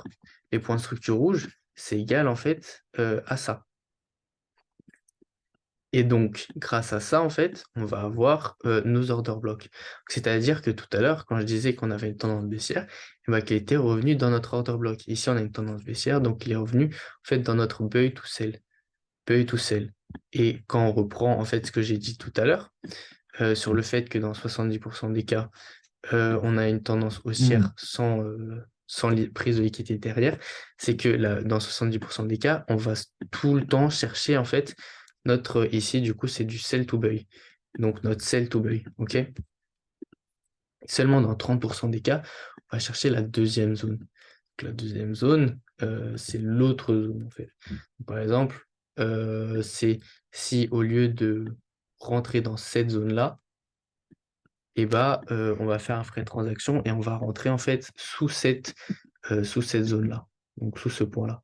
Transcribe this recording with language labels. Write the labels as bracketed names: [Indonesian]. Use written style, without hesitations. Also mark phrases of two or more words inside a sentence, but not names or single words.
[French] Les points de structure rouges, c'est égal en fait à ça. Et donc, grâce à ça, en fait, on va avoir nos [English] order blocks. [French] C'est-à-dire que tout à l'heure, quand je disais qu'on avait une tendance baissière, eh ben, qu'il était revenu dans notre [English] order block. [French] Ici, on a une tendance baissière, donc il est revenu en fait dans notre [English] buy to sell. Buy to sell. [French] Et quand on reprend en fait ce que j'ai dit tout à l'heure, sur le fait que dans 70% des cas, on a une tendance haussière sans prise de liquidité derrière, c'est que dans 70% des cas, on va tout le temps chercher en fait notre, ici du coup c'est du [English] sell to buy, [French] donc notre [English] sell to buy, [French] ok? Seulement dans 30% des cas, on va chercher la deuxième zone. Donc, la deuxième zone, c'est l'autre zone en fait. Par exemple, c'est si au lieu de rentrer dans cette zone-là, et bah, on va faire un frais de transaction et on va rentrer en fait sous cette zone-là, donc sous ce point-là.